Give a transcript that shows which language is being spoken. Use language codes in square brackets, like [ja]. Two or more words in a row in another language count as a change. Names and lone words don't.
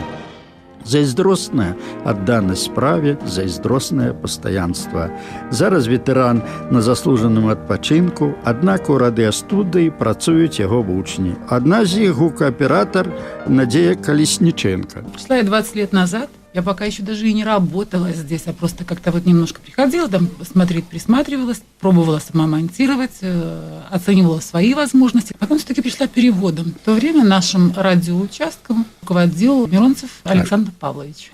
[be] Зайздросная адданасць справе, зайздросное пастаянства. Зараз ветэран на заслужаным адпачынку, аднак у радыёстудыі працуюць яго вучні. Адна з іх гукааператар Надзея Колесниченко. [ru] Пришла я 20 лет назад. Я пока еще даже и не работала здесь, а просто как-то вот немножко приходила, там смотреть, присматривалась, пробовала сама монтировать, оценивала свои возможности. Потом все-таки пришла переводом. В то время нашим радиоучастком руководил Миронцев Александр Павлович.